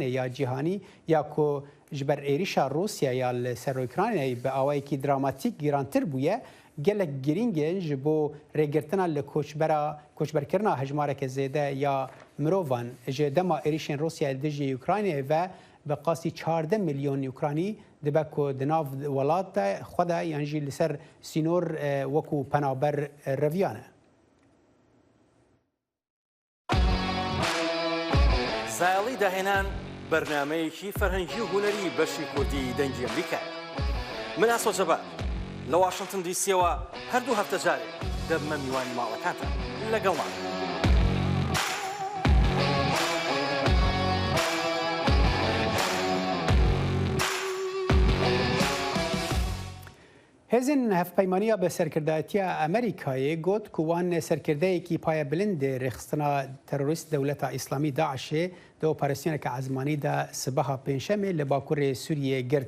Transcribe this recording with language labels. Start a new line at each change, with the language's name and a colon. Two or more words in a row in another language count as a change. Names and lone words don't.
Kurdish: ya cîhanî ya ku ji ber êrişa Rûsya ya li ser Ukraynayê bi awayekî dramatîk gîrantir bûye gelek girîngên ji bo rêgirtina li koçberkirina hejmareke zêde ya mirovan ji dema êrişên Rûsyayê dijî Ukraynayê ve bi qasî 14 milyon Ukranî dibe ku di nav welat de xwe de yan jî li ser sînor wekû penaber reviyan e.
Central Kurdish: زایڵی داهێنان بەرنامەیەکی فەرهەنگی و هونەری بەشی کوردی دەنگی ئەمریکا. من ئاسۆ جەبار لە واشنگتن دیسیەوە هەردوو هەفتە جارێک دەبمە میوانی ماڵەکانتان لەگەڵمان.
Kurdish: Hêzên hevpeymaniya bi serkirdatiya Amerîkayê got ku wan serkirdeyekî paya bilind rêxistina terorîst dewleta İslamî Daişê di operasyoneke ezmanî de sibeha pênşemê li Bakurê Sûriyê girt.